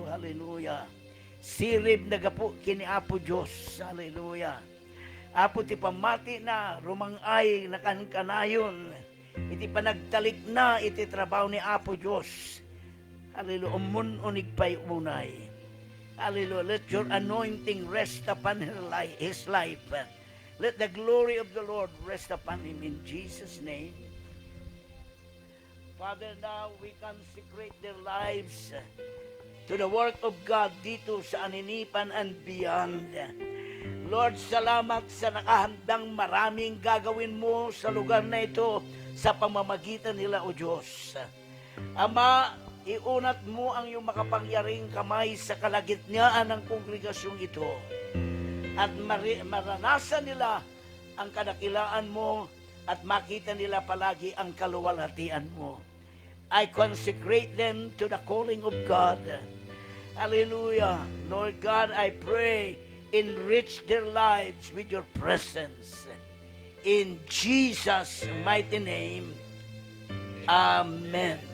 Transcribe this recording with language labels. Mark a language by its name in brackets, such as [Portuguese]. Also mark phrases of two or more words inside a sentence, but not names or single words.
[Iloko] Hallelujah. Sirib nagapo kini Apo Diyos. Hallelujah. Apo ti pamati na rumangay nakankanayon. Iti panagtalik na iti trabaho ni Apo Diyos. Hallelujah. Umun unigpay unay. Hallelujah. [English] Let your anointing rest upon his life. Let the glory of the Lord rest upon him in Jesus' name. Father, now we consecrate their lives to the work of God [Filipino] dito sa [English] Aninipan and beyond. [Filipino] Lord, salamat sa nakahandang maraming gagawin mo sa lugar na ito sa pamamagitan nila, O Diyos. Ama, iunat mo ang iyong makapangyariang kamay sa kalagitnaan ng kongregasyong ito. At maranasan nila ang kadakilaan mo at makita nila palagi ang kaluwalhatian mo. [English] I consecrate them to the calling of God. Hallelujah. Lord God, I pray, enrich their lives with your presence. In Jesus' mighty name, Amen.